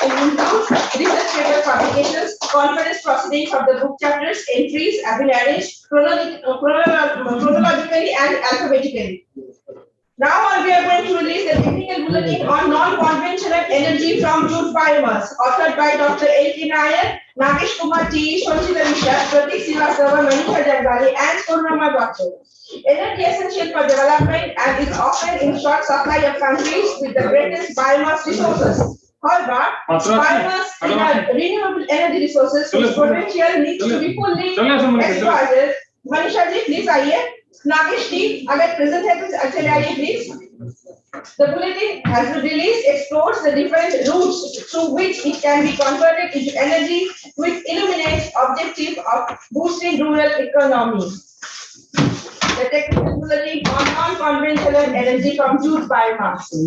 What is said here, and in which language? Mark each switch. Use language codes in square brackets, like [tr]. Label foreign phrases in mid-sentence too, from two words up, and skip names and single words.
[en] It includes research paper publications, conference proceedings of the book chapters, entries have been arranged chronologically and alphabetically. Now we are going to release the technical bulletin on non-conventional energy from jute biomass, authored by Dr. L.K. Nair, Nagesh Kumar T, Shonchita Mishra, Pratik Srivastava, Manisha Jagwali, and Purnama Doctor. Energy essential for development and is often in short supply of countries with the greatest biomass resources. However, biomass renewable energy resources whose potential needs to be fully exploited. [hi] Manisha ji, please आइए. Nagesh ji, अगर present है तो चले आइए please. [en] The bulletin has been released explores the different routes through which it can be converted into energy with illuminates objective of boosting rural economy. The technical bulletin on non-conventional energy from jute biomass.